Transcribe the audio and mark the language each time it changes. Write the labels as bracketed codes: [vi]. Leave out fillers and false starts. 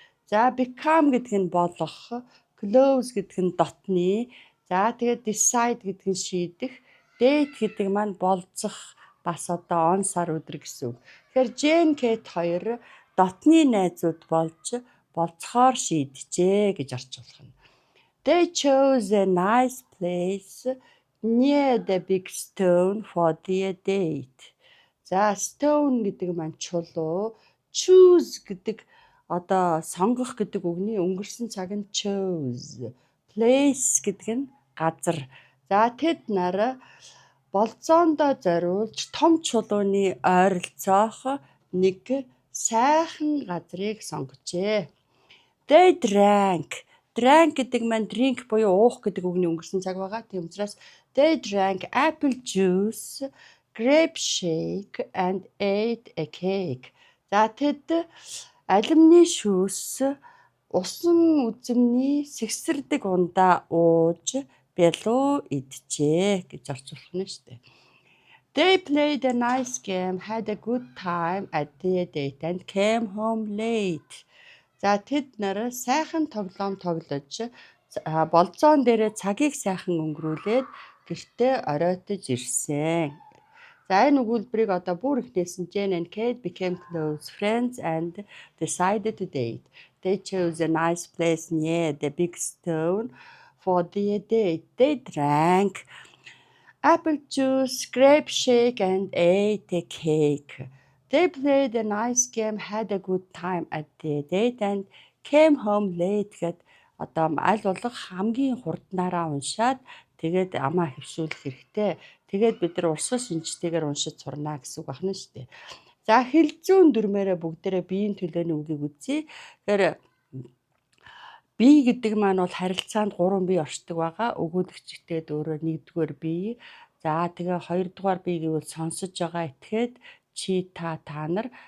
[mn] За become гэдэг нь болох, close гэдэг нь дотны, за тэгээд decide гэдэг нь шийдэх, date гэдэг маань болцох бас одоо он сар өдөр гэсэн үг. Тэгэхээр Jane, Kate хоёр дотны найзууд болж болцохоор шийджээ гэж орчуулах нь. [en] They chose a nice place near the big stone for their date. [mn] За stone гэдэг маань чулуу, choose гэдэг одоо сонгох гэдэг үгний өнгөрсөн цаг нь chose, place гэдэг нь газар. За тэд нар болцоондоо зориулж том чулууны ойролцоох нэг сайхан газрыг сонгожээ. [en] They drank [mn] гэдэг маань drink буюу уух гэдэг үгний өнгөрсөн цаг байгаа. Тийм учраас [en] they drank apple juice, grape shake and ate a cake. [mn] За тэд алимны шүүс, усан үзэмний сэгсэрдэг ундаа ууж бялуу иджээ гэж орчуулах нь шүү дээ. [en] They played a nice game, had a good time at their date and came home late. [mn] За тэд нар сайхан тоглоом тоглож болцоон дээрээ цагийг сайхан өнгөрүүлээд гэртээ оройтож ирсэн. За энэ өгүүлбэрийг одоо бүр ихнээсэн [en] Jane and Kate became close friends and decided to date. They chose a nice place near the big stone for their date. They drank apple juice, grape shake and ate a cake. They played a nice game, had a good time at their date and came home late [mn] гэд одоо аль болох хамгийн хурднаараа уншаад тэгээд амаа хөвшүүлэх хэрэгтэй. Тэгээд бид нар урсгал шинжтэйгээр уншиж сурнаа гэсэн үг байна шүү дээ. За хэлзүүн дүрмээрээ бүгдээрээ биеийн төлөөний үгийг үзье. Тэгэхээр бие гэдэг маань бол харилцаанд 3 бие оршдог байгаа. Өгүүлэгчтэйд өөрөө 1-р бие. За тэгээ 2-р бие гэвэл сонсож байгаа этгээд чи та нар.